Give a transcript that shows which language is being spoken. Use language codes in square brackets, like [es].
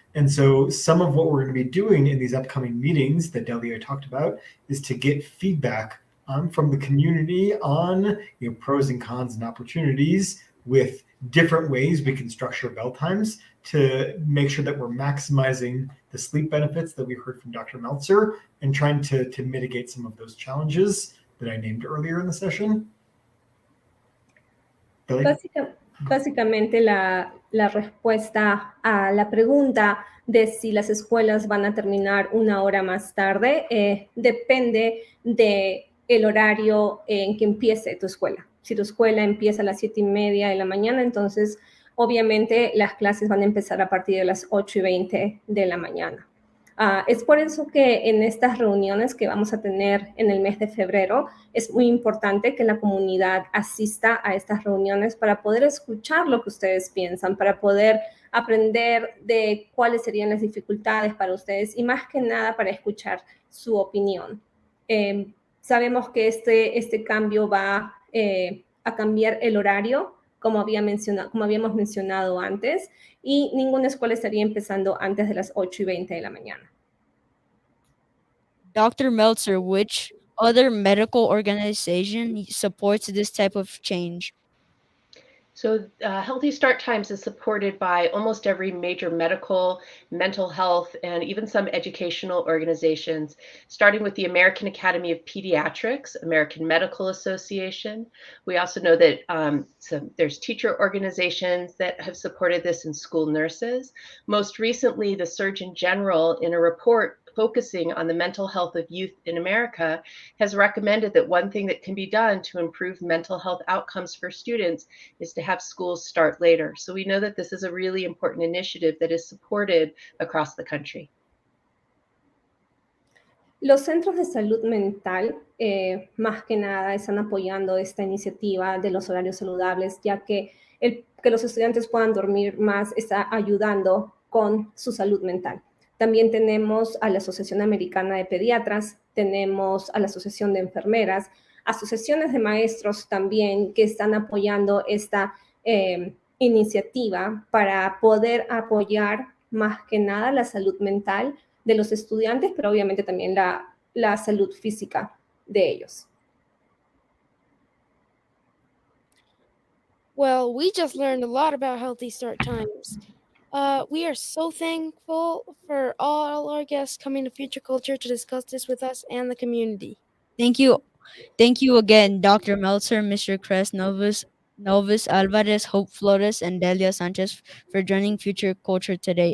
[en] And so some of what we're going to be doing in these upcoming meetings that Delia talked about is to get feedback from the community on pros and cons and opportunities with different ways we can structure bell times to make sure that we're maximizing the sleep benefits that we heard from Dr. Meltzer and trying to mitigate some of those challenges that I named earlier in the session. Delia? [es] Básicamente la respuesta a la pregunta de si las escuelas van a terminar una hora más tarde depende del horario en que empiece tu escuela. Si tu escuela empieza a las 7:30 de la mañana, entonces obviamente las clases van a empezar a partir de las 8:20 de la mañana. Es por eso que en estas reuniones que vamos a tener en el mes de febrero, es muy importante que la comunidad asista a estas reuniones para poder escuchar lo que ustedes piensan, para poder aprender de cuáles serían las dificultades para ustedes y más que nada para escuchar su opinión. Sabemos que este cambio va a cambiar el horario, como habíamos mencionado antes, y ninguna escuela estaría empezando antes de las 8:20 de la mañana. [en] Dr. Meltzer, which other medical organization supports this type of change? So, Healthy Start Times is supported by almost every major medical, mental health, and even some educational organizations, starting with the American Academy of Pediatrics, American Medical Association. We also know that there's teacher organizations that have supported this and school nurses. Most recently, the Surgeon General, in a report focusing on the mental health of youth in America, has recommended that one thing that can be done to improve mental health outcomes for students is to have schools start later. So we know that this is a really important initiative that is supported across the country. [es] Los centros de salud mental, más que nada, están apoyando esta iniciativa de los horarios saludables, ya que que los estudiantes puedan dormir más está ayudando con su salud mental. También tenemos a la Asociación Americana de Pediatras, tenemos a la Asociación de Enfermeras, asociaciones de maestros también que están apoyando esta iniciativa para poder apoyar más que nada la salud mental de los estudiantes, pero obviamente también la salud física de ellos. [en] Well, we just learned a lot about Healthy Start Times. We are so thankful for all our guests coming to Future Culture to discuss this with us and the community. Thank you. Thank you again, Dr. Meltzer, Mr. Kress, Nelvis Alvarez, Hope Flores, and Delia Sánchez for joining Future Culture today.